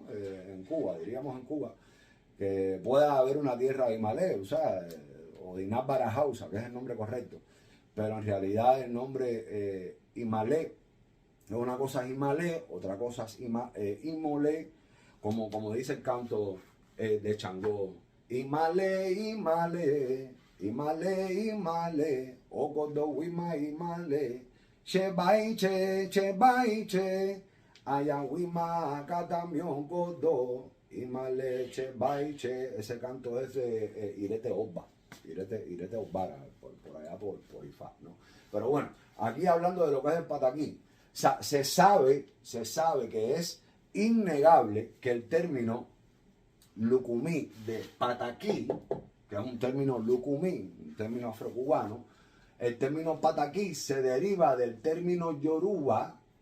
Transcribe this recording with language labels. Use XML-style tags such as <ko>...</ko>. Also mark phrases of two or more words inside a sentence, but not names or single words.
<es>En Cuba, diríamos en Cuba, que pueda haber una tierra Imalé, o sea, o Dinab Barajausa, que es el nombre correcto. Pero en realidad el nombre Imalé, una cosa es Imalé, otra cosa es Imolé, como dice el canto de Changó.</es> <luq>Imalé, Imalé, Imalé, Imalé, Ogodo Wima Imalé, Chebaiche, Chebaiche, Ayawima Katamion Godo, Imalé, Chebaiche.</luq> <es>Ese canto es de Irete Oba, Irete Obara, por allá por Ifá, ¿no? Pero bueno, aquí hablando de lo que es el pataquí, se sabe que es innegable que el término lucumí de pataquí, que es un término lucumí, un término afrocubano, el término pataquí se deriva del término yoruba</es>